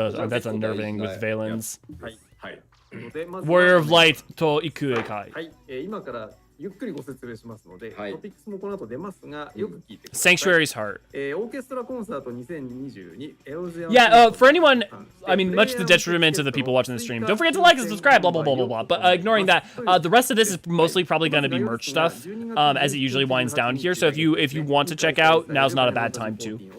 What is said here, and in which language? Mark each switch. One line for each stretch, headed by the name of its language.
English: That's unnerving with Valens. Warrior of Light to Ikuekai.
Japanese: ゆっくりご説明しますので、はいトピックスもこの後出ますが、よく聞いてください。
English: Sanctuary's Heart.
Japanese: オーケストラコンサート2022 Eorzean
English: Yeah, for anyone, I mean, much to the detriment of the people watching the stream, don't forget to like and subscribe, blah, blah, blah, blah, blah. But ignoring that, the rest of this is mostly probably going to be merch stuff, as it usually winds down here. So if you want to check out, now's not a bad time to.